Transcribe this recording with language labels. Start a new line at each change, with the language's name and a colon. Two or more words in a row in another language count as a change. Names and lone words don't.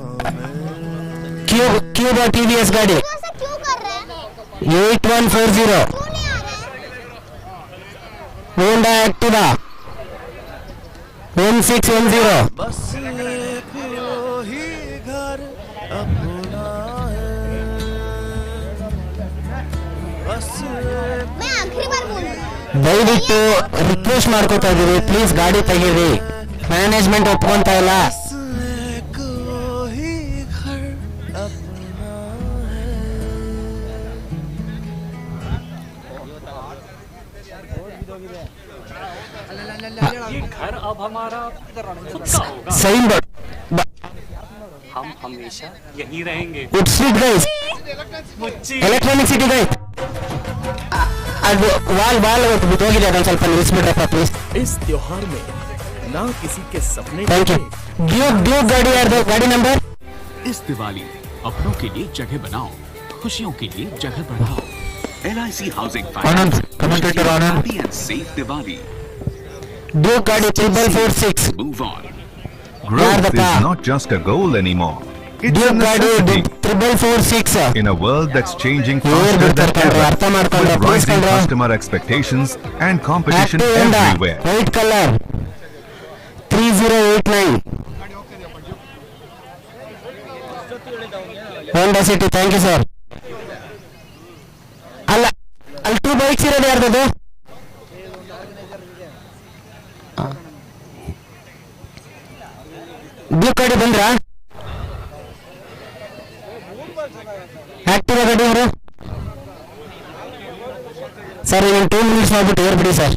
Kannada: ಕ್ಯೂಬ್ TVS ಗಾಡಿ 8140 ಹೋಂಡಾ ಆಕ್ಟಿವಾ 1610 ದಯವಿಟ್ಟು ರಿಕ್ವೆಸ್ಟ್ ಮಾಡ್ಕೋತಾ ಇದೀವಿ ಪ್ಲೀಸ್ ಗಾಡಿ ತೆಗೀರಿ. ಮ್ಯಾನೇಜ್ಮೆಂಟ್ ಒಪ್ಕೊಂತ ಇಲ್ಲ.
Hindi: घर अब हमारा खुद का होगा.
English: sign board
Hindi: हम हमेशा यहीं रहेंगे.
English: it's street guys Electronic City guys.
Kannada: ಅದು ವಾಲ್ ಹೋಗಿದೆ ಅದೊಂದು ಸ್ವಲ್ಪ ನಿಲ್ಲಿಸ್ಬಿಡ್ರಪ್ಪ ಪ್ಲೀಸ್.
Hindi: इस त्योहार में ना किसी के सपने
English: thank you.
Hindi: ड्यूक गाड़ी यार गाड़ी नंबर. इस दिवाली अपनों के लिए जगह बनाओ, खुशियों के लिए जगह बढ़ाओ. LIC हाउसिंग फाइनेंस कमेंटेटर आनंद
English: and safe Diwali.
Hindi: ड्यूक गाड़ी 4446
English: Move on. Growth is not just a goal anymore. It's a
Hindi: ड्यूक गाड़ी
English: necessity. 4446 In a world that's changing faster than ever, with rising customer expectations and competition everywhere. White color 3089 Honda City. Thank you sir.
Kannada: ಅಲ್ಲ ಅಲ್ಲಿ 2 ಬೈಕ್ಸ್ ಇರೋದು ಯಾರ್ದದು? ಡ್ಯೂಕ್ ಗಾಡಿ ಬಂದ್ರಾ? ಆಕ್ಟಿವಾ ಗಾಡಿ ಅವರು ಸರ್ ಇನ್ನೊಂದು 2 ಮಿನಿಟ್ಸ್ ಮಾಡ್ಬಿಟ್ಟು ಏರ್ಬಿಡಿ ಸರ್.